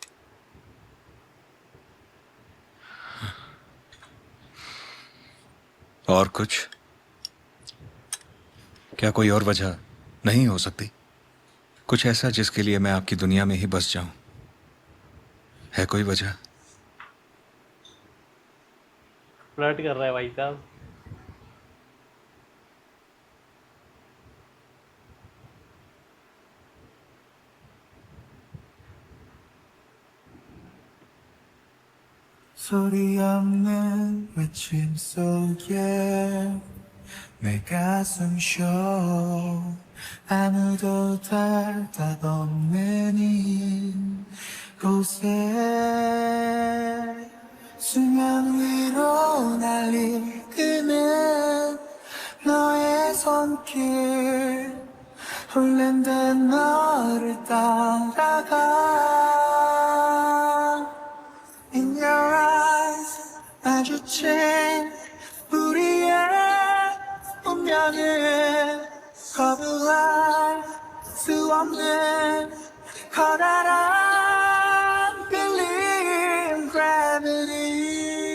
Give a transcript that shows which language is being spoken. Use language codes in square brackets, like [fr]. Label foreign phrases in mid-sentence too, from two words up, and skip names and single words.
[hi] और कुछ? क्या कोई और वजह नहीं हो सकती? कुछ ऐसा जिसके लिए मैं आपकी दुनिया में ही बस जाऊं? है कोई वजह? फ्लर्ट कर रहा है भाई साहब। [ko] 소리 없는 외침 속에 내 가슴 쉬어 아무도 답 없는 이곳에 수면 위로 날 이끄는 너의 손길 홀린 듯 너를 따라가 [en] In your eyes [ko] 마주친 우리의 운명은 거부할 수 없는 커다란 빌린 gravity